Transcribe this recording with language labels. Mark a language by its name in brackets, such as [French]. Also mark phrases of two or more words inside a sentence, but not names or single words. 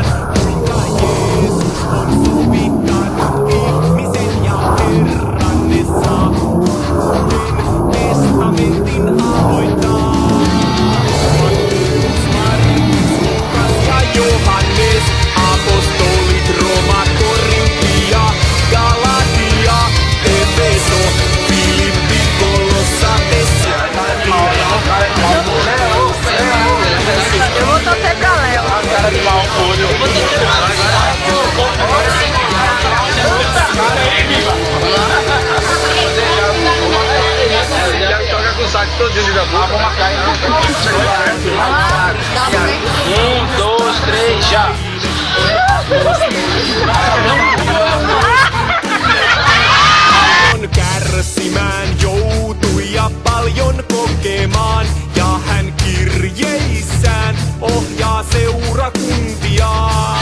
[Finnish] Kuinka Jeesus on sovittanut ihmisen ja Herran ne saa uuden testamentin aloittaa. Matteus, Markus, Lukas ja Johannes. Apostolit, Roma, Korintia, Galatia, Efeso, Filippi, Kolossate, [Portuguese] Eu vou torcer pra Léo. Joga com o saco todinho de gabu. Vou marcar aí. 1, 2, 3, já. [Finnish] Kärsimään joutui ja paljon kokemaan, ja hän kirjeissään ohjaa seurakuntiaan.